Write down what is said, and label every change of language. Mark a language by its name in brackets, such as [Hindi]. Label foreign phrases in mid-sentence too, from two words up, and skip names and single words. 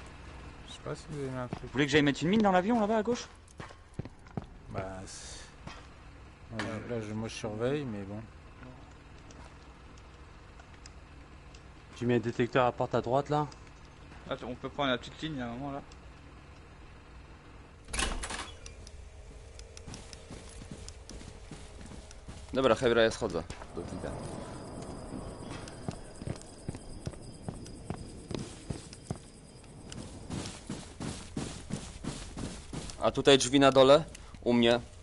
[French] Je sais pas si vous avez mis un truc. Vous voulez que j'aille mettre une mine dans l'avion là-bas à gauche? Bah. Ouais, là, moi je surveille, mais bon. Tu mets un détecteur à porte à droite là. Attends, on peut prendre la petite ligne à un moment là. [Polish] Dobra, Hebra, ja schodzę do Wida. A tutaj drzwi na dole, u mnie.